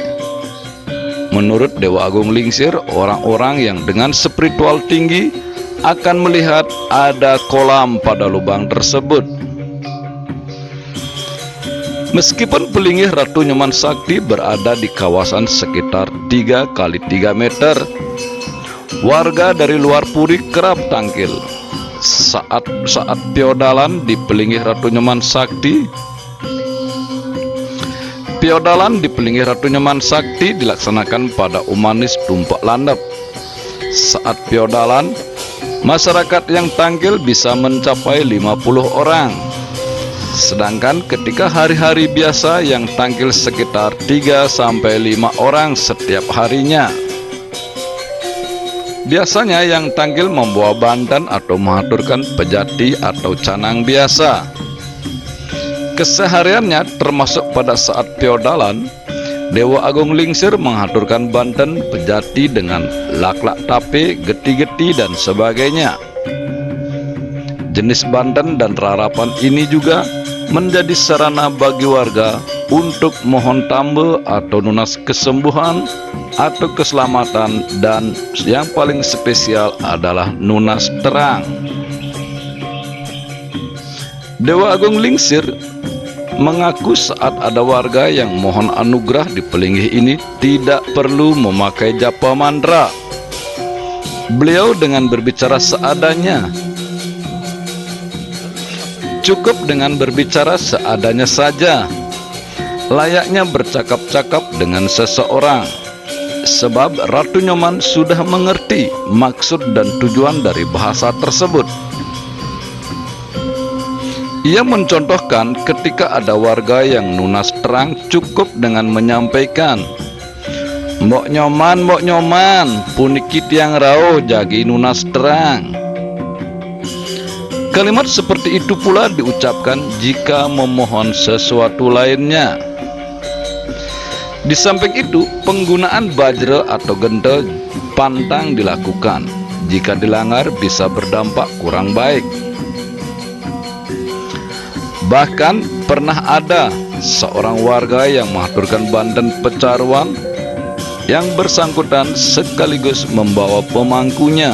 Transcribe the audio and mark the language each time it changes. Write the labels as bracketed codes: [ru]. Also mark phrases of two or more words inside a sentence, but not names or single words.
[id] Menurut Dewa Agung Lingsir, orang-orang yang dengan spiritual tinggi akan melihat ada kolam pada lubang tersebut. Meskipun pelinggih Ratu Nyoman Sakti berada di kawasan sekitar 3 kali 3 meter, warga dari luar Puri kerap tangkil. Saat piodalan di pelinggih Ratu Nyoman Sakti, dilaksanakan pada Umanis Tumpak Landap. Saat piodalan, masyarakat yang tangkil bisa mencapai 50 orang. Sedangkan ketika hari-hari biasa yang tangkil sekitar 3-5 orang setiap harinya. Biasanya yang tangkil membawa bandan atau mengaturkan pejati atau canang biasa. Kesehariannya termasuk pada saat piodalan, Dewa Agung Lingsir menghaturkan Banten Pejati dengan laklak tape, geti-geti dan sebagainya. Jenis Banten dan rarapan ini juga menjadi sarana bagi warga untuk mohon tambe atau nunas kesembuhan atau keselamatan, dan yang paling spesial adalah [ban] nunas terang. [id] Dewa Agung Lingsir mengaku saat ada warga yang mohon anugerah di Pelinggih ini tidak perlu memakai japa mantra. Beliau dengan berbicara seadanya. Cukup dengan berbicara seadanya saja, layaknya bercakap-cakap dengan seseorang. Sebab Ratu Nyoman sudah mengerti maksud dan tujuan dari bahasa tersebut. Ia mencontohkan ketika ada warga yang [ban] nunas terang [id] cukup dengan menyampaikan, [ban] "Mbok nyoman, puniki tiang rauh jagi nunas terang." [id] Kalimat seperti itu pula diucapkan jika memohon sesuatu lainnya. Di samping itu, penggunaan bajra atau genta pantang dilakukan. Jika dilanggar bisa berdampak kurang baik. Bahkan pernah ada seorang warga yang mengaturkan Banten Pecaruan yang bersangkutan sekaligus membawa pemangkunya.